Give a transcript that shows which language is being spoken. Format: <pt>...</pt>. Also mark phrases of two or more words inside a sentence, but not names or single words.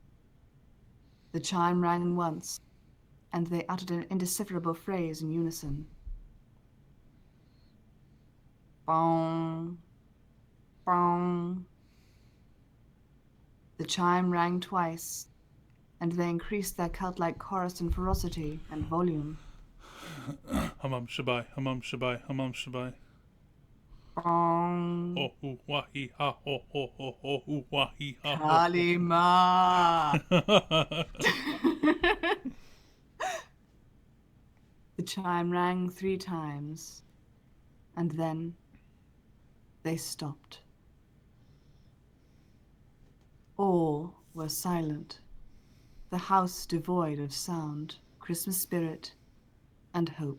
<en>The chime rang once, and they uttered an indecipherable phrase in unison. Bong, bong. The chime rang twice, and they increased their cult-like chorus in ferocity and volume. Hamam shabai, hamam shabai, hamam shabai. Bong. Ho hu wah hee ha ho ho ho ho hu wah hee ha ho. Kalima. The chime rang 3 times, and then they stopped. All were silent, the house devoid of sound, Christmas spirit, and hope.</en>